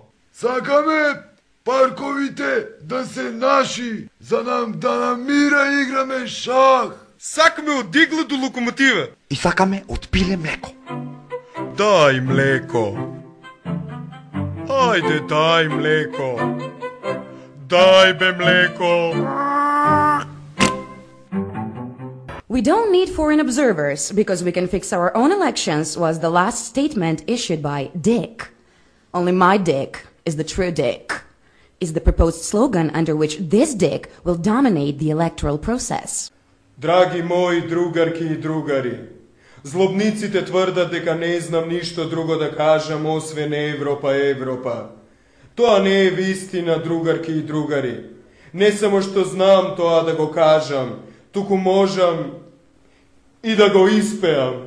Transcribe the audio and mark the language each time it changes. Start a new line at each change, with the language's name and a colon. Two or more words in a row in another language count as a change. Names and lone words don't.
Macedonian: Сакаме парковите да се наши, за нам да намира играме шах. Сакаме од игла до локомотива. И сакаме од пиле млеко. Дај млеко. Ајде, дај млеко. Дај бе млеко.
English: We don't need foreign observers because we can fix our own elections was the last statement issued by Dick. Only my dick is the true dick, is the proposed slogan under which this dick will dominate the electoral process.
Macedonian: Драги мои другарки и другари, злобниците тврдат дека не знам ништо друго да кажам освен Европа, Европа. Тоа не е вистина, другарки и другари. Не само што знам тоа да го кажам, туку можам и да го испеам.